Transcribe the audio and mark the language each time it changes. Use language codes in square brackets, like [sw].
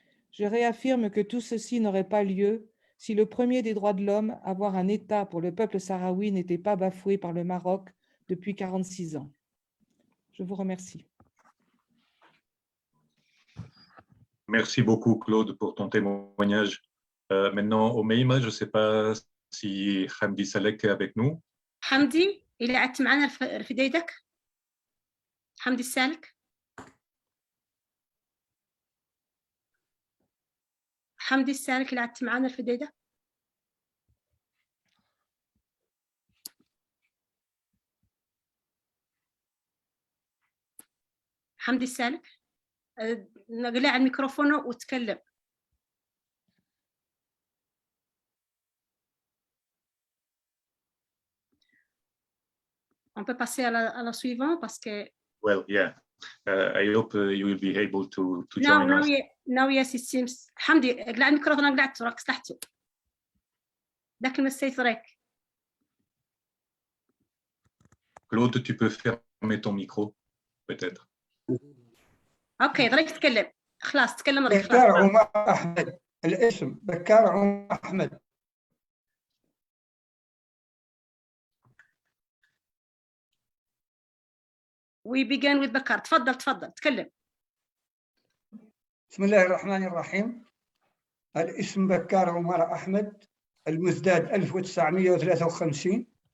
[fr] Je réaffirme que tout ceci n'aurait pas lieu si le premier des droits de l'homme, avoir un État pour le peuple sahraoui, n'était pas bafoué par le Maroc depuis 46 ans. Je vous remercie. Merci beaucoup, Claude, pour ton témoignage. Maintenant, au Meima, je ne sais pas si Hamdi Salek est avec nous. [ar] حمدي اللي قعدت معنا في ايدك حمدي السالك حمدي السالك اللي قعدت معنا في ايدك حمدي السالك نقلع الميكروفون وتكلم. [fr] On peut passer à la suivante parce que. [en] Well, yeah. I hope you will be able to join us. No, yes, it seems. [ar] حمدي اقلع الميكروفون قلعته راك سلحته. ذاك المسيت راك. [fr] Claude, tu peux fermer ton micro, peut-être. [ar] اوكي ضريك تتكلم. خلاص تكلم ضريك. بكار عمر احمد الاسم بكار عمر احمد. [en] We begin with بكار. [ar] تفضل تكلم. بسم الله الرحمن الرحيم. الاسم بكار عمر أحمد، المزداد 1953.